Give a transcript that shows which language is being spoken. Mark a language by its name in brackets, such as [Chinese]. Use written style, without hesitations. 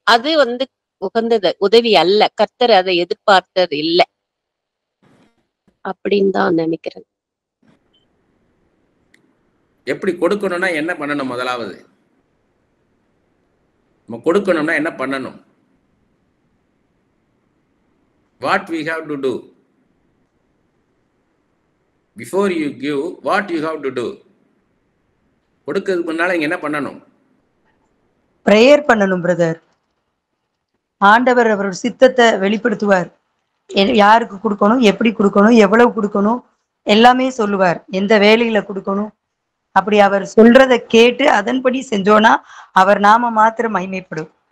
[Tamil] அது உகந்தது உதவி அல்ல. கர்த்தர் அதை எதிர்பார்த்தது இல்லை அப்படின்னு தான் நினைக்கிறேன். எப்படி கொடுக்கணும்னா என்ன பண்ணணும்? முதலாவது நம்ம கொடுக்கணும்னா என்ன பண்ணணும்? [English] What we have to do before you give, what you have to do. [Tamil] கொடுக்கிறதுக்கு முன்னால இங்க என்ன பண்ணணும்? பிரேயர் பண்ணணும் பிரதர். ஆண்டவர் அவரோட சித்தத்தை வெளிப்படுத்துவார். யாருக்கு கொடுக்கணும், எப்படி கொடுக்கணும், எவ்வளவு கொடுக்கணும் எல்லாமே சொல்லுவார். எந்த வேலையில கொடுக்கணும், அப்படி அவர் சொல்றத கேட்டு அதன்படி செஞ்சோன்னா அவர் நாம மாத்திரம் மகிமைப்படும்.